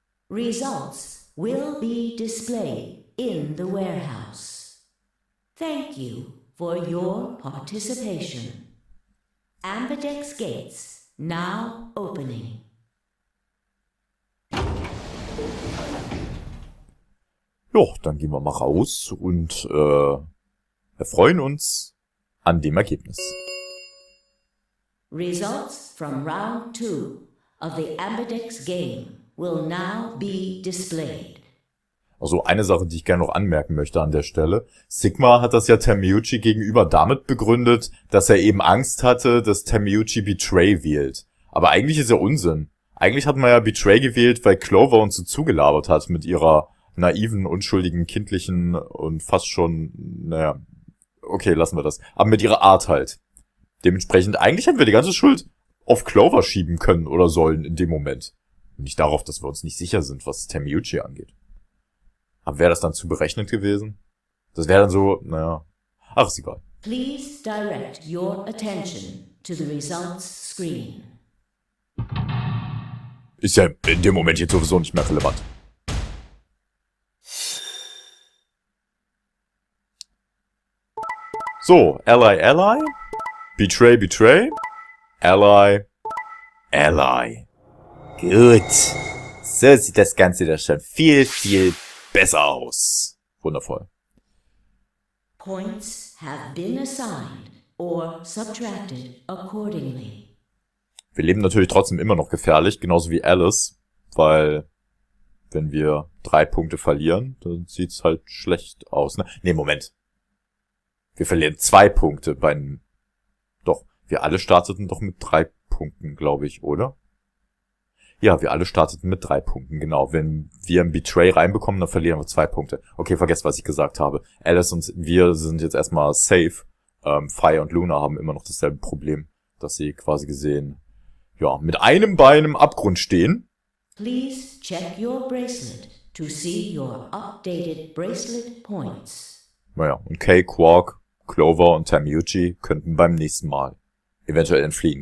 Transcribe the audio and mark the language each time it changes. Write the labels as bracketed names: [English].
[English] Results will be displayed in the warehouse. Thank you for your participation. Ambidex gates now opening. [German] Jo, dann gehen wir mal raus und erfreuen uns an dem Ergebnis. [English] Results from round 2 of the Ambidex game will now be displayed. [German] Also eine Sache, die ich gerne noch anmerken möchte an der Stelle. Sigma hat das ja Termiucci gegenüber damit begründet, dass er eben Angst hatte, dass Termiucci Betray wählt. Aber eigentlich ist ja Unsinn. Eigentlich hat man ja Betray gewählt, weil Clover uns so zugelabert hat mit ihrer naiven, unschuldigen, kindlichen und fast schon, naja, okay, lassen wir das. Aber mit ihrer Art halt. Dementsprechend, eigentlich hätten wir die ganze Schuld auf Clover schieben können oder sollen in dem Moment. Nicht darauf, dass wir uns nicht sicher sind, was Termiucci angeht. Aber wäre das dann zu berechnet gewesen? Das wäre dann so, naja, ach, ist egal. [English] Please direct your attention to the results screen. [German] Ist ja in dem Moment jetzt sowieso nicht mehr relevant. So, Ally, Ally, Betray, Betray, Ally, Ally. Gut. So sieht das Ganze doch schon viel, viel besser aus. Wundervoll. [English] Points have been assigned or subtracted accordingly. [German] Wir leben natürlich trotzdem immer noch gefährlich, genauso wie Alice, weil wenn wir 3 Punkte verlieren, dann sieht's halt schlecht aus. Ne, Moment. Wir verlieren 2 Punkte Doch, wir alle starteten doch mit 3 Punkten, glaube ich, oder? Ja, wir alle starteten mit 3 Punkten, genau. Wenn wir ein Betray reinbekommen, dann verlieren wir 2 Punkte. Okay, vergesst, was ich gesagt habe. Alice und wir sind jetzt erstmal safe. Fire und Luna haben immer noch dasselbe Problem, dass sie quasi gesehen, ja, mit einem Bein im Abgrund stehen. [English] Please check your bracelet to see your updated bracelet points. [German] Naja, und Kay, Quark, Clover und Termiucci könnten beim nächsten Mal eventuell entfliehen.